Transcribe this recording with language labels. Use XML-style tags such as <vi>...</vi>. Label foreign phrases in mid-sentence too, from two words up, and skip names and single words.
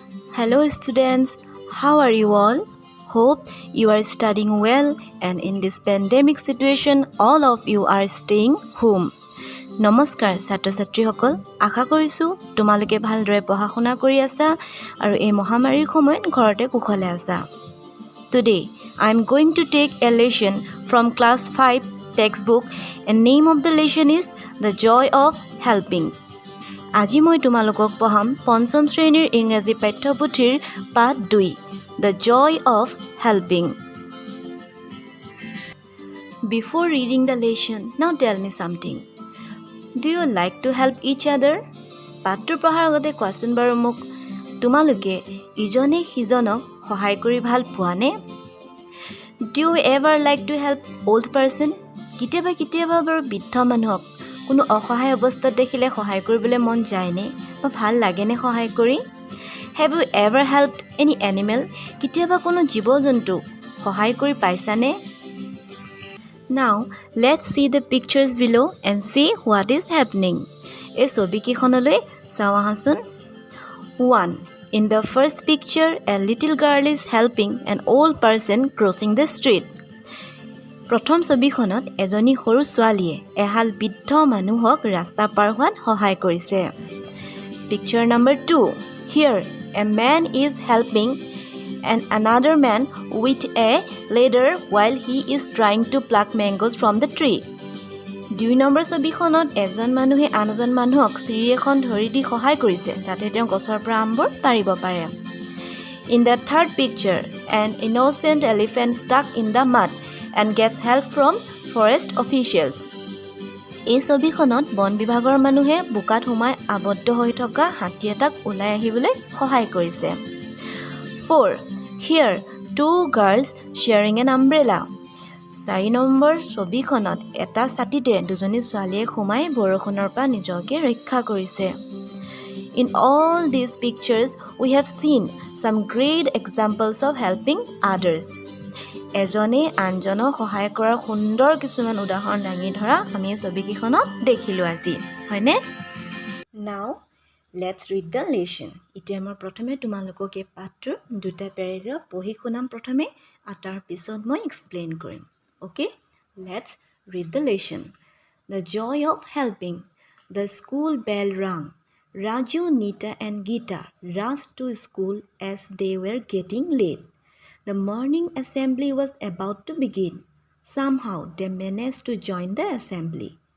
<en>Hello students, how are you all? Hope you are studying well and in this pandemic situation all of you are staying home.</en> <as>নমস্কাৰ ছাত্ৰ ছাত্ৰীসকল আশা কৰিছো তোমালোকে ভালদৰে পঢ়া শুনা কৰি আছা আৰু এই মহামাৰীৰ সময়ত ঘৰতে কুশলে আছা.</as> <en>Today I am going to take a lesson from class 5 textbook and name of the lesson is The Joy of Helping.</en> <as>আজি মই তোমালোকক পঢ়াম পঞ্চম শ্ৰেণীৰ ইংৰাজী পাঠ্যপুথিৰ পাঠ 2 The Joy of Helping.</as> <en>Before reading the lesson, now tell me something. Do you like to help each other?</en> <as>পাঠটো পঢ়াৰ আগতে কোৱাচোন বাৰু মোক তোমালোকে ইজনে সিজনক সহায় কৰি ভাল পোৱানে?</as> <en>Do you ever like to help old person?</en> <as>কেতিয়াবা বাৰু বৃদ্ধ মানুহক কোনো অসহায় অৱস্থাত দেখিলে সহায় কৰিবলৈ মন যায়নে বা ভাল লাগেনে সহায় কৰি?</as> <en>Have you ever helped any animal?</en> <as>কেতিয়াবা কোনো জীৱ-জন্তু সহায় কৰি পাইছানে?</as> <en>Now, let's see the pictures below and see what is happening.</en> <as>এই ছবিকেইখনলৈ চাওঁ আহাচোন. 1.</as> <en>In the first picture, a little girl is helping an old person crossing the street.</en> <as>প্ৰথম ছবিখনত এজনী সৰু ছোৱালীয়ে এহাল বৃদ্ধ মানুহক ৰাস্তা পাৰ হোৱাত সহায় কৰিছে.</as> <en>Picture number 2. Here, a man is helping another man with a ladder while he is trying to pluck mangoes from the tree.</en> <as>2 নম্বৰ ছবিখনত এজন মানুহে আনজন মানুহক চিৰি এখন ধৰি দি সহায় কৰিছে যাতে তেওঁ গছৰ পৰা আমবোৰ পাৰিব পাৰে.</as> <en>In the third picture, an innocent elephant stuck in the mud and gets help from forest officials.</en> <as>এই ছবিখনত বন বিভাগৰ মানুহে বোকাত সোমাই আবদ্ধ হৈ থকা হাতী এটাক ওলাই আহিবলৈ সহায় কৰিছে.</as> <en>4. Here, 2 girls sharing an umbrella.</en> <as>4 নম্বৰ ছবিখনত এটা ছাতিতে দুজনী ছোৱালীয়ে সোমাই বৰষুণৰ পৰা নিজকে ৰক্ষা কৰিছে.</as> <en>In all these pictures, we have seen some great examples of helping others.</en> <as>এজনে আনজনক সহায় কৰাৰ সুন্দৰ কিছুমান উদাহৰণ দাঙি ধৰা আমি এই ছবিকেইখনত দেখিলোঁ আজি, হয়নে?</as> <en>Now, let's read the lesson.</en> <as>এতিয়া মই প্ৰথমে তোমালোকক এই পাঠটোৰ 2টা পেৰাগ্ৰাফ পঢ়ি শুনাম প্ৰথমে আৰু তাৰ পিছত মই এক্সপ্লেইন কৰিম.</as> <en>Okay? Let's read the lesson. The joy of helping. The school bell rang. Raju, Nita and Geeta rushed to school as they were getting late. The morning assembly was about to begin. Somehow they managed to join the assembly.</en>